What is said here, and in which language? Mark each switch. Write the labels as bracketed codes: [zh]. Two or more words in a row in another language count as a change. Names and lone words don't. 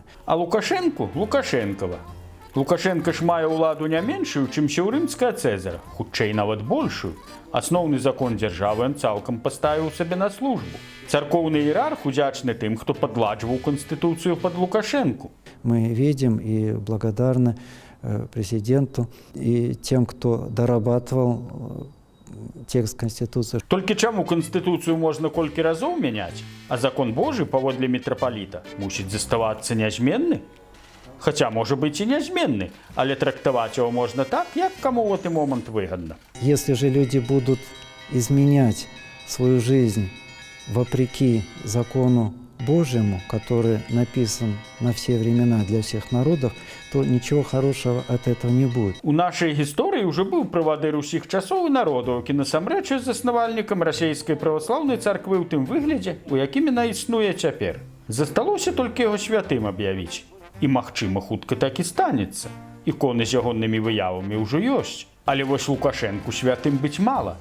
[be] А Лукашэнку Лукашэнкава. Лукашенко ж мае ўладу не меншую, чымся ў рымская Цэзара, хутчэй нават большую. Асноўны закон дзяржавы ён цалкам паставіў сабе на службу. Царкоўны іерарх удзячны тым, хто падладжваў канстытуцыю пад Лукашэнку. [ru] Мы видим и благодарны президенту и тем, кто дорабатывал текст Конституции. [be] Толькі чаму канстытуцыю можна колькі разоў мяняць, а закон Божы паводле мітрапаліта мусіць заставацца нязменны? Хаця, можа быць, і нязменны, але трактаваць яго можна так, як каму ў гэты момант выгадна. [ru] Если же люди будут изменять свою жизнь вопреки закону Божьему, который написан на все времена для всех народов, то ничего хорошего от этого не будет. [be] У нашай гісторыі ўжо быў правадыр усіх часоў і народаў, які насамрэч з заснавальнікам расійскай праваслаўнай царквы ў тым выглядзе, у якім яна існуе цяпер. Засталося толькі яго святым аб'явіць. І, магчыма, хутка так і станецца. Іконы з ягонымі выявамі ўжо ёсць. Але вось Лукашэнку святым быць мала.